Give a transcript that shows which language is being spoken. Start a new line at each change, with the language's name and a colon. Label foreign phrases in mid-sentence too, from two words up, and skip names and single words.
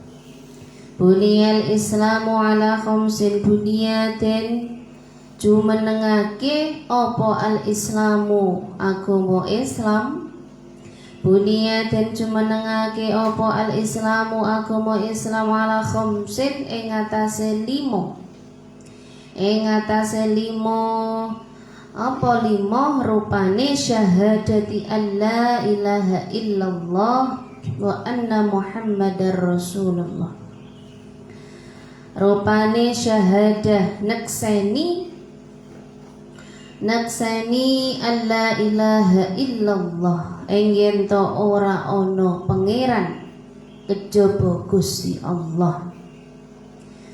Javanese: bunyaten jumenengake apa
Arabic: الإسلام
Javanese: agama Islam bunyaten jumenengake apa
Arabic: الإسلام
Javanese: agama Islam
Arabic: على خمس
Javanese: ing atase 5 apa 5 rupane
Arabic: شهادة أن لا إله إلا الله وأن محمدا رسول الله
Javanese: rupane syahadah nekseni
Arabic: أن لا إله إلا الله
Javanese: ing to ora ana pangeran kejaba Gusti Allah